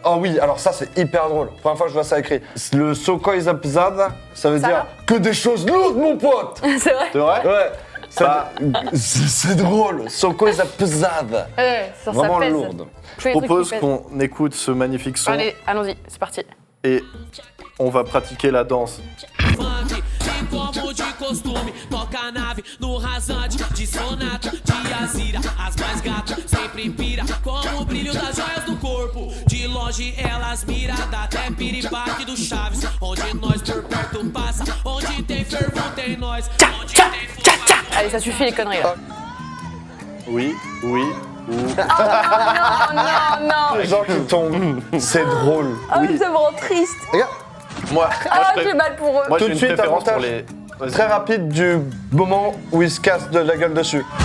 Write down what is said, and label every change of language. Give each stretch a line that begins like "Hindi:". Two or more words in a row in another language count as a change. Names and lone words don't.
French: Oh oui, alors ça c'est hyper drôle. Première fois que je vois ça écrit. Le Sokoi Zapzada, ça veut Ça dire va que des choses lourdes, mon pote. C'est vrai. C'est vrai? Ouais. Bah. C'est drôle. Sokoi Zapzada. Ouais, ça Vraiment pèse. lourde. Je fais Je des trucs propose qui pèsent. qu'on écoute ce magnifique son Allez, allons-y, c'est parti. et on va pratiquer la danse.
Portuguese: Como de costume, toca a nave no rasante de sonata, de azira, as mais gatas sempre pira, como o brilho das joias do corpo. De longe elas mira, dá até piripaque do Chaves, onde nós por perto passa, onde tem fervão tem nós, onde tem fumaça.
French: Allez, ça suffit les conneries là. Oui, oui, ou... Non, non. Les gens qui tombent, c'est drôle. Ah, ça me rend triste. Regarde, Moi, Ah, je j'ai mal pour eux. moi Tout j'ai de une suite, préférence pour avantage. les... Vas-y. très rapide du moment où il se casse de la gueule dessus.